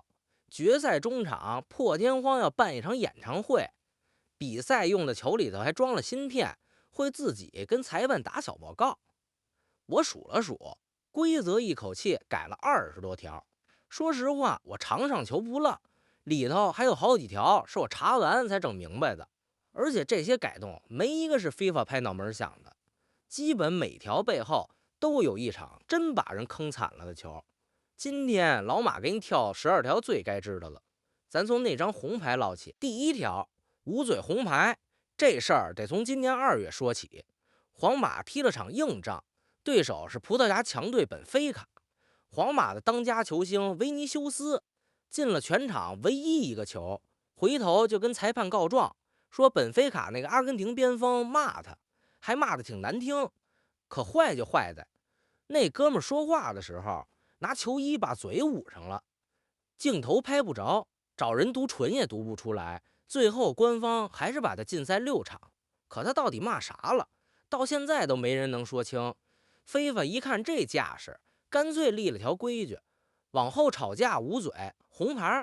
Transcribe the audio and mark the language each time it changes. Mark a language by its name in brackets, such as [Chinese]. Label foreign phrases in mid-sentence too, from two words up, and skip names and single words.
[Chinese] 决赛中场，破天荒要办一场演唱会，比赛用的球里头还装了芯片，会自己跟裁判打小报告。我数了数，规则一口气改了20多条。说實話，我常上球不落，裡頭還有好幾條是我查完才整明白的。而且這些改动沒一個是 FIFA 拍腦門想的，基本每條背後都有一場真把人坑慘了的球。今天老馬給你挑12條最該知道了，咱從那張紅牌唠起。第一條，捂嘴紅牌，這事兒得從今年2月說起。皇馬踢了場硬仗，對手是葡萄牙強队本菲卡，皇馬的当家球星維尼修斯进了全场唯一一個球，回頭就跟裁判告狀，說本菲卡那個阿根廷邊鋒罵他，還罵得挺難聽。可壞就壞在那哥們說話的時候拿球衣把嘴捂上了，鏡頭拍不着，找人读唇也读不出来，最後官方還是把他禁赛6场。可他到底骂啥了，到現在都沒人能說清。FIFA一看這架勢，乾脆立了條規矩，往後吵架捂嘴紅牌。